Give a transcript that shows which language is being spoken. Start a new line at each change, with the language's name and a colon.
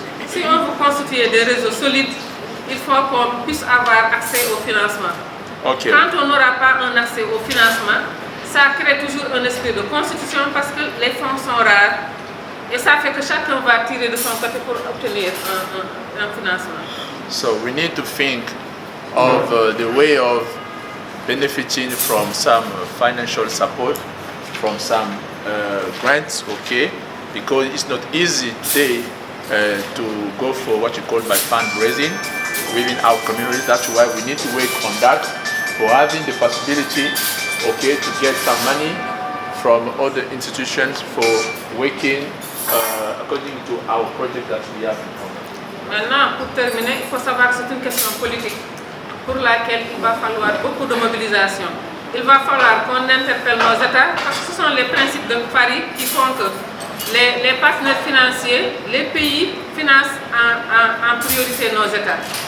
French: Si on veut constituer des réseaux solides, il faut qu'on puisse avoir accès au financement. Quand on n'aura pas un accès au financement, ça crée toujours un esprit de constitution parce que les fonds sont rares. Et ça fait que chacun va tirer de son côté pour obtenir un financement.
English: So we need to think of the way of benefiting from some financial support, from some grants, okay? Because it's not easy today to go for what you call by fundraising within our community. That's why we need to work on that, for having the possibility, okay, to get some money from other institutions for working according to our project that we have.
French: Maintenant, pour terminer, il faut savoir que c'est une question politique pour laquelle il va falloir beaucoup de mobilisation. Il va falloir qu'on interpelle nos États, parce que ce sont les principes de Paris qui font que les partenaires financiers, les pays financent en priorité nos États.